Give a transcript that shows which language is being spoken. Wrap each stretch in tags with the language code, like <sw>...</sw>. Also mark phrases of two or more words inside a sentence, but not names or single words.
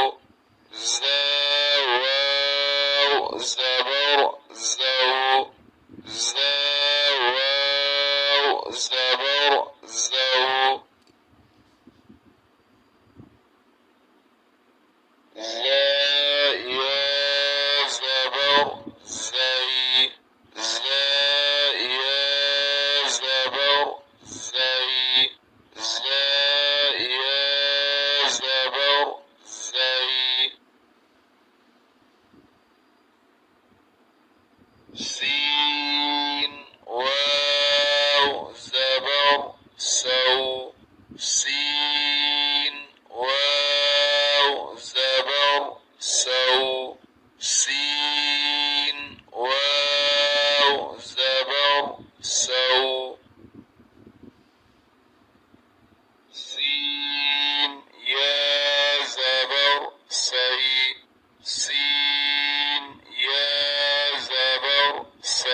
<ur>واو زبر زو واو زبر زو يا زبر زي يا زبر زي يا زبر زي سين واو زبر سو سين واو زبر سو سين واو زبر سو سين يا زبر سي سين يا زبر</ur>